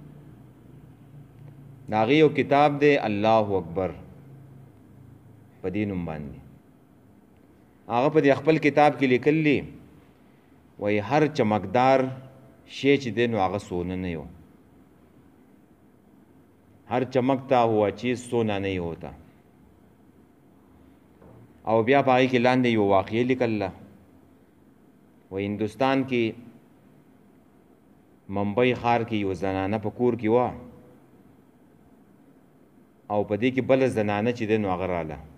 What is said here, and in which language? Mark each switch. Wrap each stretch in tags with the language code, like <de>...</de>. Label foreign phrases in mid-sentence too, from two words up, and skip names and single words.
<ps>د هغې یو کتاب دی الله اکبر په دې نوم باندې. هغه په دې خپل کتاب کې لیکلی وایي هر چمکدار شی چې دی نو هغه سونه نه یو،</ps> <ur>هر چمکتا ہوا چیز سونا نہیں ہوتا.</ur> <ps>او بیا په هغې کې لاندې یو واقعه لیکله وایي هندوستان کې ممبئی ښار کې یو زنانه په کور کې وه او په دې کې بله زنانه چې دی نو هغه راله.</ps>